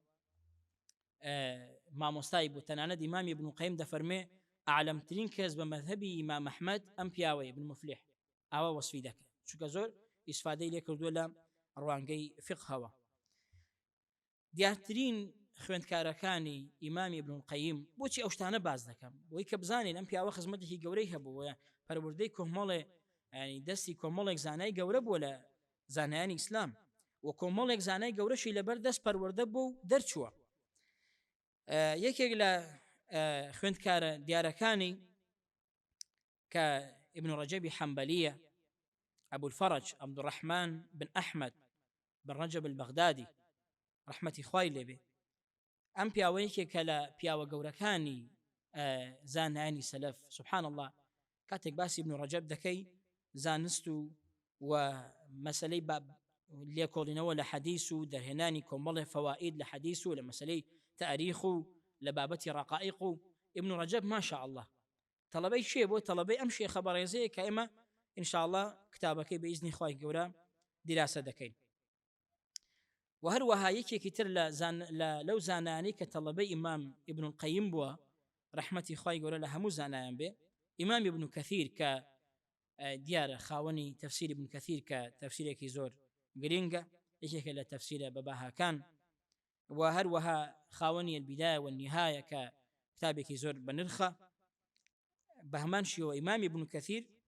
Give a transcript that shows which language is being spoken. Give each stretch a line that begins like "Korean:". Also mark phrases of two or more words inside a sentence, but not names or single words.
Central Kurdish: مامۆستای بوو تەنانەت ئیمامی ابن القەیم دەفەرمێ ئاعلەمترین کەس بە مەذهبی ئیمام ئەحمەد ئەم پیاوەیە ابن مفلح ئاوا وەسفی دەکرێت چونکە زۆر ئیسفادەی لێ کردووە لە ڕوانگەی فقهەوە دیارترین خوێندکارەکانی ئیمامی ابن القەیم بۆچی ئەو شتانە باز دەکەم بۆی کە بزانین ئەم پیاوە خزمەتێکی گەورەی هەبووە پەروەردەی کۆمەڵێ ینی دەستی کۆمەڵێک زانای گەورە بووە لە زانایانی ئیسلام و کۆمەڵێک زانای گەورەشی لەبەر دەست پەروەردە بوو و دەرچووە یەکێک لە خوێندکارە دیارەکانی کە ابن رجب حنبلية أبو الفرج عبد الرحمن بن أحمد بن رجب البغدادي رحمتي خوای لێبێ ئەم پیاوەیەکێک کە لە پیاوە گەورەکانی زانایانی سەلەف سبحان الله کاتێک باسی ابن رجب دەکەی زانست و مەسەلەی لێکۆڵینەوە لە حەدیث و دەرهێنانی کۆمەڵێ فەوائید لە حەدیث و لە مەسەلەی تاریخ و لە بابەتی ڕقائق و ابن رجب
Arabic: ما شاء الله
Central Kurdish: طلبەی شێ بۆ طلبەی ئەم شێخە بەڕێزەیە کە ئێمە
Arabic: إن شاء الله
Central Kurdish: کتابەکەی بە ئیزنی خوای گەورە دیراسە دەکەین و هەروەها یەکێکی تر لەو زانایانەی کە طلبەی ئیمام ابن القەیم بووە ڕحمەتی خوای گەورە لە هەموو زانایان بێ ئیمام ابن کەثیر کە دیارە خاوەنی تەفسیر ابن کەثیر کە تەفسیرێکی زۆر گرینگە یەکێکە لە تەفسیرە بەباهاکان و هەروەها خاوەنی البدایە والنهایە کە کتابێکی زۆر بەنرخە بە هەمان شێوە ئیمامی ابن کەثیر